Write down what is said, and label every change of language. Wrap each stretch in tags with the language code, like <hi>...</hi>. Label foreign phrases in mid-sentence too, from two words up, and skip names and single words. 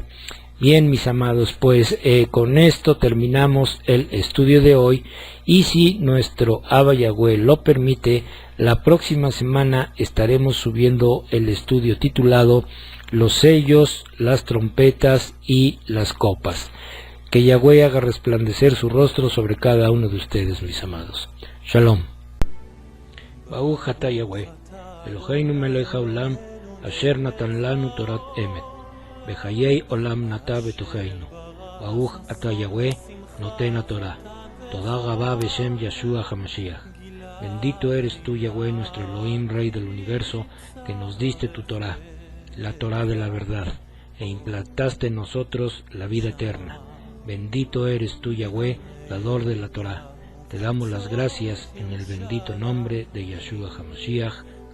<es>Bien, mis amados, pues con esto terminamos el estudio de hoy, y si nuestro Abba Yahweh lo permite, la próxima semana estaremos subiendo el estudio titulado Los sellos, las trompetas y las copas. Que Yahweh haga resplandecer su rostro sobre cada uno de ustedes, mis amados. Shalom.</es> <he>ברוך אתה יהוה, אלוהינו מלך העולם, אשר נתן לנו תורת אמת. וחיי עולם נטע בתוכנו. ברוך אתה יהוה, נותן התורה. תודה רבה בשם ישוע המשיח.</he> <es>Bendito eres tú, Yahweh, nuestro Elohim, Rey del universo, que nos diste tu Torah, la Torah de la verdad, e implantaste en nosotros la vida eterna. Bendito eres tú, Yahweh, dador de la Torah. Te damos las gracias en el bendito nombre de Yahshua HaMashiach.</es>